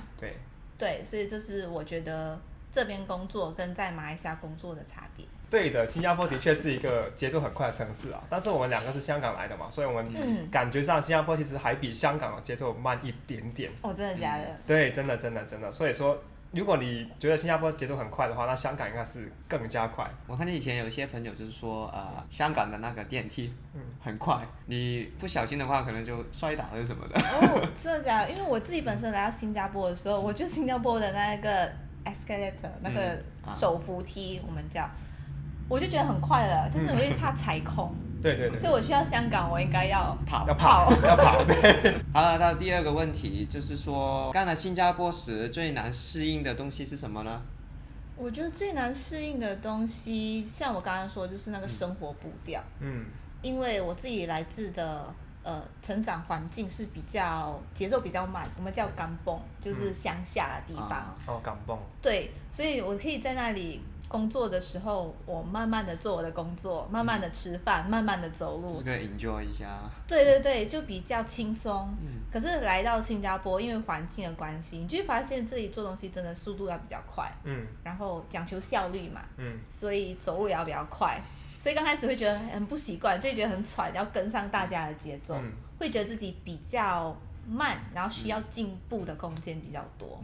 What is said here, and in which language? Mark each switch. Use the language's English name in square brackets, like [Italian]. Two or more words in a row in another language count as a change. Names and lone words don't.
[Chinese] 對，所以這是我覺得這邊工作跟在馬來西亞工作的差別。對的，新加坡的確是一個節奏很快的城市啊，但是我們兩個是香港來的嘛，所以我們感覺上新加坡其實還比香港的節奏慢一點點。真的假的？對，真的。所以說，如果你覺得新加坡節奏很快的話，那香港應該是更加快。我看見以前有一些朋友就是說，香港的那個電梯很快，你不小心的話可能就摔倒或者什麼的。真的假的？因為我自己本身來到新加坡的時候，我覺得新加坡的那個 escalator 那個手扶梯，我們叫。我就覺得很快了，就是我會怕踩空。對。所以我去到香港，我應該要跑。對。好了，到第二個問題，就是說，剛來新加坡時最難適應的東西是什麼呢？我覺得最難適應的東西，像我剛剛說，就是那個生活步調。因為我自己來自的成長環境是比較節奏比較慢，我們叫 kampung，就是鄉下的地方。 kampung。對，所以我可以在那裡工作的時候，我慢慢的做我的工作，慢慢的吃飯，慢慢的走路，這個 enjoy 一下。對，就比較輕鬆。可是來到新加坡，因為環境的關係，你就會發現這裡做東西真的速度要比較快。然後講求效率嘛。所以走路也要比較快，所以剛開始會覺得很不習慣，就會覺得很喘，要跟上大家的節奏，會覺得自己比較慢，然後需要進步的空間比較多。